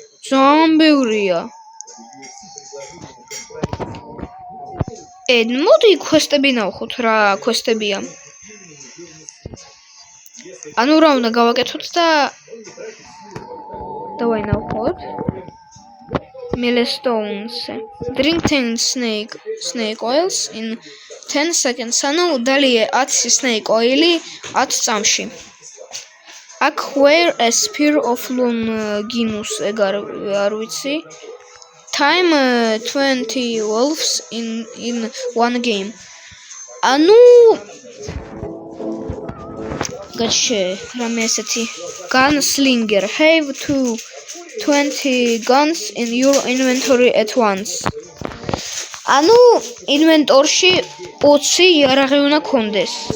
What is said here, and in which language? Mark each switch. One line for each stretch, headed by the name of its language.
Georgian: ძალიან ბევრია. მოდი quest-ები ნავხოთ რა quest-ებია. ანუ რა უნდა გავაკეთოთ და დავაი ნავხოთ.
English: Milestones. Drink 10 snake oils in 10 seconds.
Georgian: ანუ დალიე 10 snake oil-ი 10 წამში.
English: Acquire a spear of Longinus.
Georgian: ეგ არ ვიცი.
English: Time 20 wolves in one game.
Georgian: ანუ გაჩე რამე ესეთი gunslinger.
English: Have 20 guns in your inventory at once.
Georgian: ანუ ინვენტორში 20 იარაღი უნდა კონდეს.